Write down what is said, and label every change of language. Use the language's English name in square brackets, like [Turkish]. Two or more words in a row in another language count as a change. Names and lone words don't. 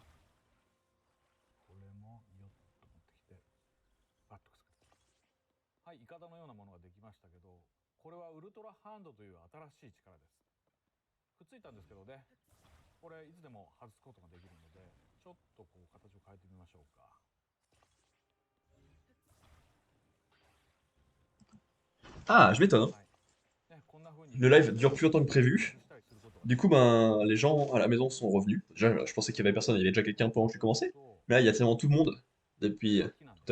[Japanese] これもよっと持ってきてバッとくっつける。はい、イカダのようなものができましたけど、これはウルトラハンドという新しい力です。くっついたんですけどね、これいつでも外すことができるので、ちょっとこう形を変えてみましょうか。 [French] Ah, je m'étonne. Le live dure plus longtemps que prévu. Du coup, ben, les gens à la maison sont revenus. Déjà, je pensais qu'il y avait personne, il y avait déjà quelqu'un pendant que j'ai commencé. Mais là, il y a tellement tout le monde depuis tout à l'heure.